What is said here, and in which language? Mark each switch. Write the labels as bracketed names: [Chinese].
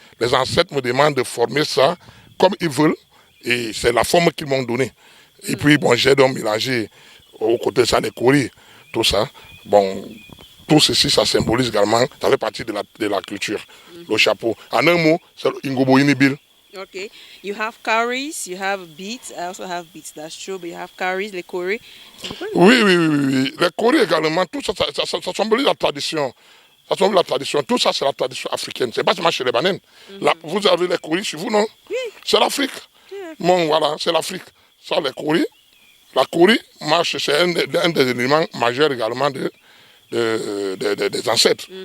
[French] Les ancêtres me demandent de former ça comme ils veulent, et c'est la forme qu'ils m'ont donnée. Et puis, bon, j'ai donc mélangé aux côtés de ça, les courriers, tout ça. Bon, tout ceci, ça symbolise également, ça fait partie de la culture, le chapeau. En un mot, c'est Ingobo Inibil. [English] Okay, you have cowries, you have beets. I also have beets, that's true, but you have cowries, [French] les kori. Oui. Les kori également, tout ça, ça symbolise la tradition. Ça symbolise la tradition. Tout ça, c'est la tradition africaine. C'est pas seulement chez les bananes. Là, vous avez les kori chez vous, non? Oui. C'est l'Afrique. Bon, voilà, c'est l'Afrique. Ça, les kori. La kori marche, c'est un des éléments majeurs également des ancêtres.